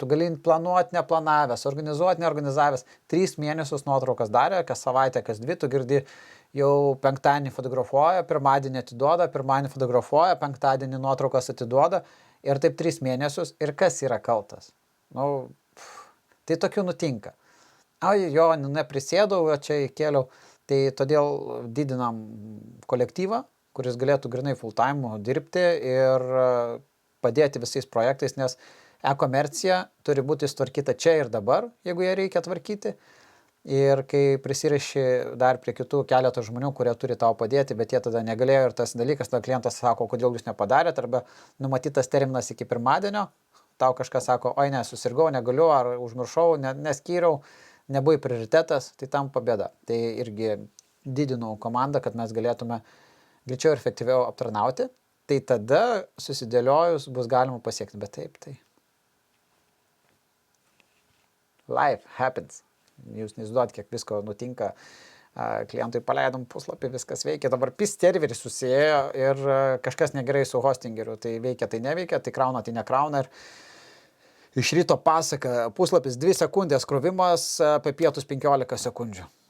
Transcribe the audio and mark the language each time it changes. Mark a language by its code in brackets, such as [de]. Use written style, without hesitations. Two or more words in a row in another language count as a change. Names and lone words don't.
[lt] Tu gali planuoti neplanavęs, organizuoti neorganizavęs. 3 mėnesius nuotraukas darė, kas savaitę, kas 2, tu girdi, jau penktadienį fotografuoja, pirmadienį atiduoda, pirmadienį fotografuoja, penktadienį nuotraukas atiduoda. Ir taip 3 mėnesius. Ir kas yra kaltas? Nu, tai tokių nutinka. Jo, neprisėdau, čia įkėliau. Tai todėl didinam kolektyvą, kuris galėtų grinai [en] full time [lt] dirbti ir padėti visais projektais, nes e-komercija turi būti sutvarkyta čia ir dabar, jeigu ją reikia tvarkyti. Ir kai prisiriši dar prie kitų keletą žmonių, kurie turi tau padėti, bet jie tada negalėjo ir tas dalykas, tada klientas sako, kodėl jūs nepadarėte, arba numatytas terminas iki pirmadienio, tau kažkas sako, oi ne, susirgau, negaliu, ar užmiršau, neskyriau, nebuvai prioritetas, tai tampa bėda. Tai irgi didinau komandą, kad mes galėtume greičiau ir efektyviau aptarnauti. Tai tada susidėliojus bus galima pasiekti. Bet taip, tai [en] life happens. [lt] Jūs neįsivaizduojat, kiek visko nutinka. Klientui paleidom puslapį, viskas veikia. Dabar PIS serveris susijėjo ir kažkas negerai su hostingeriu. Tai veikia, tai neveikia, tai krauna, tai nekrauna. Ir iš ryto pasaka, puslapis 2 sekundės krovimas, apie pietus 15 sekundžių.